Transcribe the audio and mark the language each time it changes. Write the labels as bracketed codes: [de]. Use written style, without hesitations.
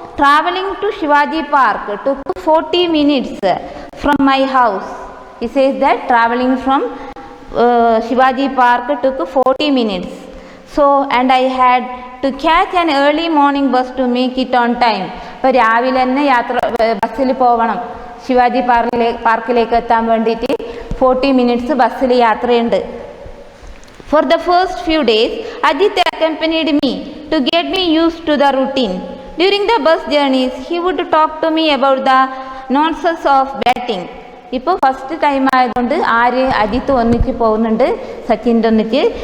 [en] traveling to Shivaji Park took 40 minutes from my house. He says that traveling from Shivaji Park took 40 minutes. So, and I had to catch an early morning bus to make it on time. [ml] അപ്പോൾ രാവിലെ തന്നെ ബസ്സിൽ പോകണം, ശിവാജി പാർക്കിലേക്ക് എത്താൻ വേണ്ടിയിട്ട് 40 minutes ബസ്സിൽ യാത്രയുണ്ട്. [en] For the first few days, Ajit accompanied me to get me used to the routine. During the bus journeys, he would talk to me about the nonsense of batting. [ml] ഇപ്പോൾ ഫസ്റ്റ് ടൈം ആയതുകൊണ്ട് അജിത്ത് ഒന്നിച്ച് പോകുന്നുണ്ട്, സച്ചിൻ്റെ ഒന്നിച്ച്.